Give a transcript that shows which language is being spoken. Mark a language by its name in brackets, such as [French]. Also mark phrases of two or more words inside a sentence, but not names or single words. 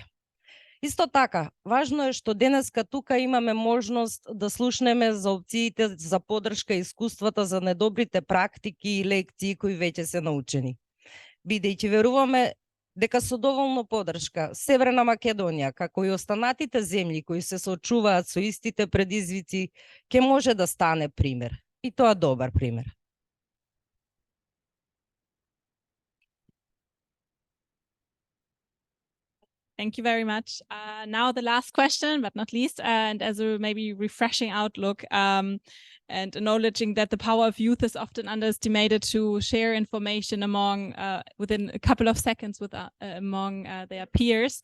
[Macedonian] Исто така, важно е што денеска тука имаме можност да слушнеме за опциите за поддршка и искуствата за недобрите практики и лекции кои веќе се научени. Бидејќи веруваме дека со доволно поддршка Северна Македонија, како и останатите земји кои се соочуваат со истите предизвици, ќе може да стане пример. И тоа добар пример. [English] Thank you very much. Now the last question, but not least, and as a maybe refreshing outlook, and acknowledging that the power of youth is often underestimated to share information among within a couple of seconds with among their peers.